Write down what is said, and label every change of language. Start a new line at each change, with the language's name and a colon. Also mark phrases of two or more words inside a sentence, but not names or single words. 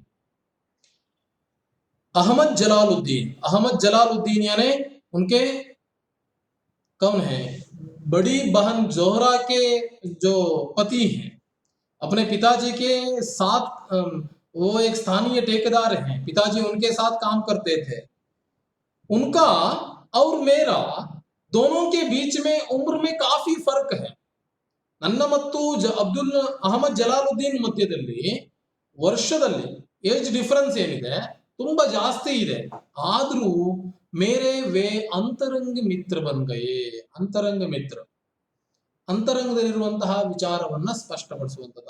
Hindi: अहमद जलालुद्दीन यानी उनके कौन है, बड़ी बहन जोहरा के जो पति हैं, अपने पिताजी के साथ वो एक स्थानीय ठेकेदार हैं, पिताजी उनके साथ काम करते थे। उनका और मेरा दोनों के बीच में उम्र में काफी फर्क है।
Kannada: ನನ್ನ ಮತ್ತು ಅಬ್ದುಲ್ ಅಹಮದ್ ಜಲಾಲುದ್ದೀನ್ ಮಧ್ಯದಲ್ಲಿ ವರ್ಷದಲ್ಲಿ
English: age difference
Kannada: ಏನಿದೆ ತುಂಬಾ ಜಾಸ್ತಿ ಇದೆ.
Hindi: ಆದ್ರೂ मेरे वे अंतरंग मित्र बन गए.
Kannada: ಅಂತರಂಗ ಮಿತ್ರ ಅಂತರಂಗದಲ್ಲಿರುವಂತಹ ವಿಚಾರವನ್ನ ಸ್ಪಷ್ಟಪಡಿಸುವಂಥದ್ದು.